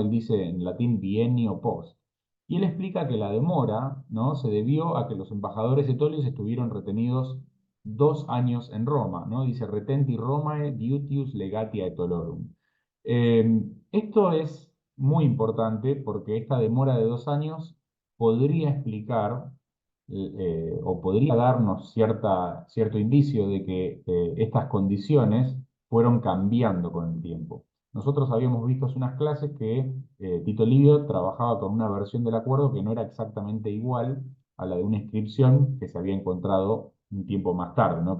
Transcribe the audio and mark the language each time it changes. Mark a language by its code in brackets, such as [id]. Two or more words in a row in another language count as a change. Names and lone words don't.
[es] Él dice en latín [la] bienio post. [es] Y él explica que la demora, ¿no? Se debió a que los embajadores etolios estuvieron retenidos 2 años en Roma, ¿no? [la] Dice retenti Romae diutius legati aetolorum. [es] Esto es muy importante porque esta demora de 2 años podría explicar o podría darnos cierto indicio de que estas condiciones fueron cambiando con el tiempo. Nosotros habíamos visto hace unas clases que Tito Livio trabajaba con una versión del acuerdo que no era exactamente igual a la de una inscripción que se había encontrado un tiempo más tarde, ¿no?